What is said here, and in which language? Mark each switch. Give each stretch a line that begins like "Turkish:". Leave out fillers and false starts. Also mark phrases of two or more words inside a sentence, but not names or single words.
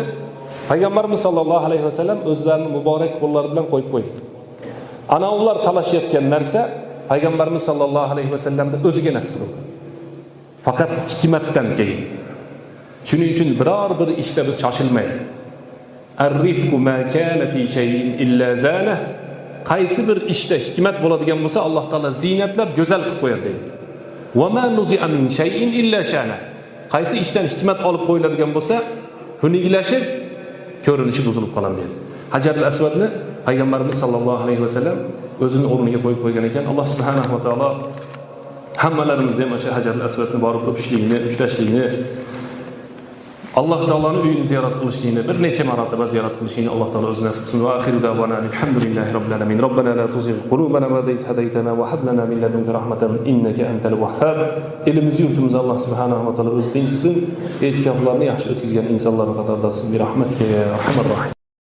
Uzbek: Payg'ambarimiz
Arabic: صلى الله عليه وسلم
Uzbek: o'zlarining muborak qo'llari bilan qo'yib qo'ydi. Ana ular talashayotgan narsa payg'ambarimiz
Arabic: صلى الله عليه وسلم
Uzbek: o'ziga nasib bo'ldi. Faqat hikmatdan keyin. Shuning uchun biror bir ishda biz shoshilmaylik.
Arabic: الرفق ما كان في شيء إلا زانه.
Uzbek: Qaysi bir ishda hikmat bo'ladigan bo'lsa, Alloh taolo zinatlab go'zal qilib qo'yadi deydi.
Arabic: وما نزع من شيء إلا شانه.
Uzbek: Qaysi ishdan hikmat olib qo'yiladigan bo'lsa, xuniklashib ko'rinishi buzilib qoladi deydi. Hajarul Aswadni payg'ambarimiz
Arabic: صلى الله عليه وسلم
Uzbek: o'zining o'rniga qo'yib qo'ygan ekan. Alloh
Arabic: سبحانه وتعالى
Uzbek: hammalarimizni ham o'sha Hajarul Aswadni borib o'pishligini, ushlashligini, Alloh taoloning uyini ziyorat qilishligini, bir necha marotaba ziyorat qilishligini Alloh taolo o'zi nasib qilsin.
Arabic: وآخر دعوانا الحمد لله رب العالمين. ربنا لا تزغ قلوبنا بعد إذ هديتنا وهب لنا من لدنك رحمة إنك أنت الوهاب.
Uzbek: Elimizni yurtimizni Alloh
Arabic: سبحانه وتعالى
Uzbek: o'zi tinchsin. E'tikoflarni yaxshi o'tkazgan insonlarning qatorida bo'lsin.
Arabic: برحمتك يا أرحم الراحمين.